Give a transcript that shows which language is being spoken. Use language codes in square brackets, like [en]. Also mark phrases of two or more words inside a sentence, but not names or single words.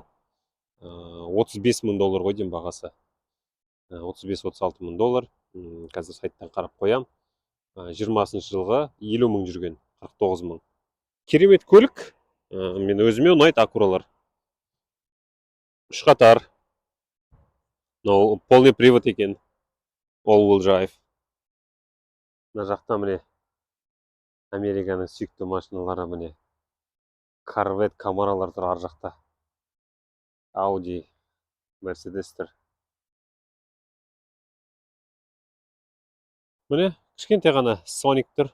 [kk] $35.000 ғой дейм бағасы. $35-36 мың. Қазір сайттан қарап қоям. 20 жылғы 50 мың жүрген, 49 мың. Керемет көлік. Мен өзіме ұнайды Acurалар. Үш қатар. [ru] Полный привод [kk] екен. [en] All-wheel drive. [kk] Мына жақта міне Американың сүйікті машиналары міне. Corvette, Camaralar тұр ар жақта. Audi, Mercedes тұр. Міне, кішкентай ғана Sonic тұр.